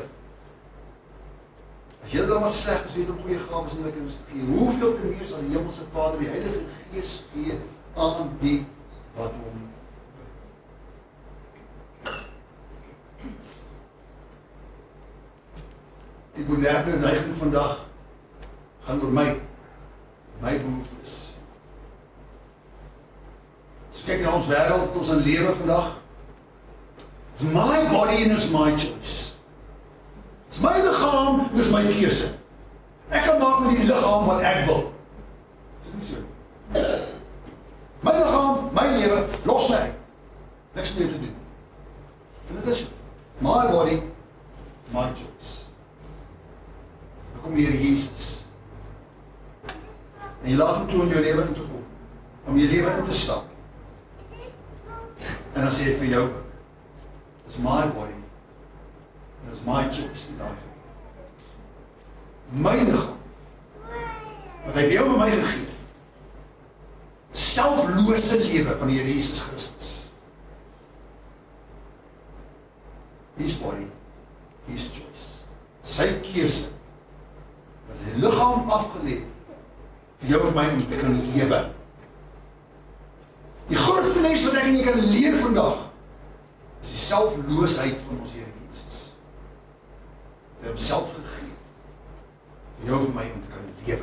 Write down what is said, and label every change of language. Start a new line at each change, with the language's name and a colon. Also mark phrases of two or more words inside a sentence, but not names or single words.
Afrikaans: As jy dan wat sleg is, weet om goeie gawes in die kinders te gee, hoeveel te meer sal die Hemelse Vader die Heilige Gees gee aan die wat hom bid. Die moderne neiging vandag gaan oor my behoeftes. As kyk na ons wêreld, ons in lewe vandag,
English: it's my body and it's my choice. It's my
Afrikaans: liggaam, dis my keuse. Ek kan maak met die liggaam wat ek wil. Dis nie so. My liggaam, my lewe, los my uit. Niks meer te doen. En dit is
English: my body, my choice.
Afrikaans: Dan kom die Here Jesus. En jy laat hom toe in jou lewe in te kom. Om jou lewe in te stap. En dan sê hy vir jou,
English: it's my body. It's my choice to die for.
Afrikaans: My liggaam, wat hy vir jou en my gegee, selflose lewe van die Here Jesus Christus.
English: His body, his choice.
Afrikaans: Sy keuse, wat sy liggaam afgeleid, vir jou en my om te kan lewe. Die grootste les wat ek en jy kan leer vandag, is die selfloosheid van ons Here Jesus. Hy het homself gegee, vir jou en my om te kan lewe.